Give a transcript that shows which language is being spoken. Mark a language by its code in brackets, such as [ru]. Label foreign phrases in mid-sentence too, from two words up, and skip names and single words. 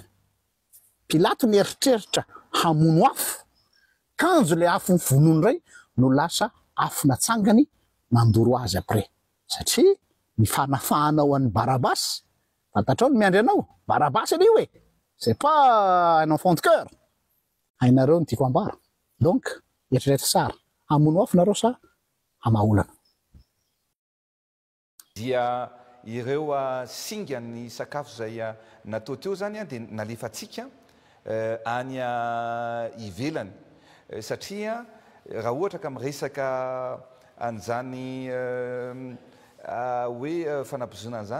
[mg] Pilato nieritreritra hamono afo kanjo le afo ny vonony ray no lasa afo natsangany nandoro azy après satria ny fanafahanao an'ny Barabasy fantatrao ny miandry anao Barabasy anio hoe [fr] c'est pas un enfant de cœur [mg] hainareo ny tiako ambara donc eritreretra tsara hamono afo nareo sa hamaolana. Dia ireo singa ny sakafo zay natao teo zany dia nalefatsika any ivelany satria raha ohatra ka miresaka an'izany hoe fanapozona an'izany